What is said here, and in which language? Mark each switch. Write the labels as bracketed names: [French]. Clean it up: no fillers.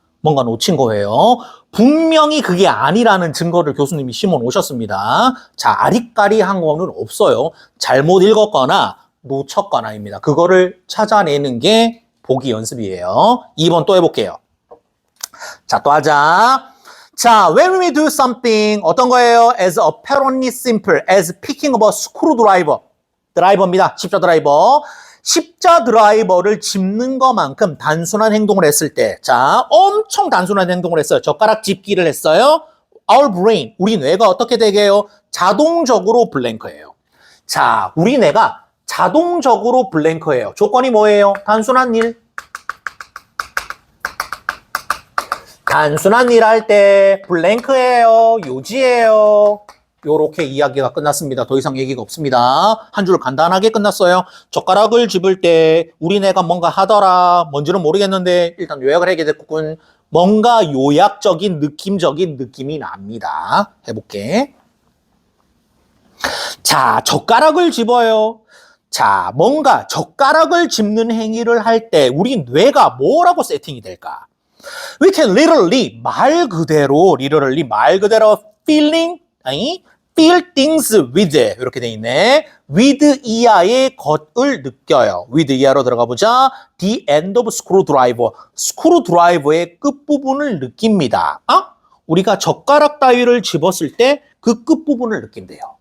[Korean] 뭔가 놓친 거예요. 분명히 그게 아니라는 증거를 교수님이 심어 놓으셨습니다. 자, 아리까리한 거는 없어요. 잘못 읽었거나 놓쳤거나입니다. 그거를 찾아내는 게 보기 연습이에요. 2번 또 해볼게요. 자, 또 하자. [English] 자, when we do something, [Korean] 어떤 거예요? [English] As apparently simple as picking up a screwdriver. [Korean] 드라이버입니다. 십자 드라이버. 십자 드라이버를 짚는 것만큼 단순한 행동을 했을 때, 자, 엄청 단순한 행동을 했어요. 젓가락 짚기를 했어요. [English] Our brain, [Korean] 우리 뇌가 어떻게 되게 해요? 자동적으로 블랭크예요. 자, 우리 뇌가 자동적으로 블랭크예요. 조건이 뭐예요? 단순한 일. 단순한 일 할 때 블랭크예요. 요지예요. 요렇게 이야기가 끝났습니다. 더 이상 얘기가 없습니다. 한 줄 간단하게 끝났어요. 젓가락을 집을 때 우리네가 뭔가 하더라. 뭔지는 모르겠는데 일단 요약을 하게 됐군. 뭔가 요약적인 느낌적인 느낌이 납니다. 해볼게. 자, 젓가락을 집어요. 자, 뭔가 젓가락을 집는 행위를 할 때 우리 뇌가 뭐라고 세팅이 될까? [English] We can literally [Korean] 말 그대로 [English] feeling, 아니? feel things with [Korean] 이렇게 돼 있네. with 이하의 것을 느껴요. with 이하로 들어가 보자. [English] the end of screwdriver. [Korean] 스크루드라이버의 끝부분을 느낍니다. 우리가 젓가락 따위를 집었을 때 그 끝부분을 느낀대요.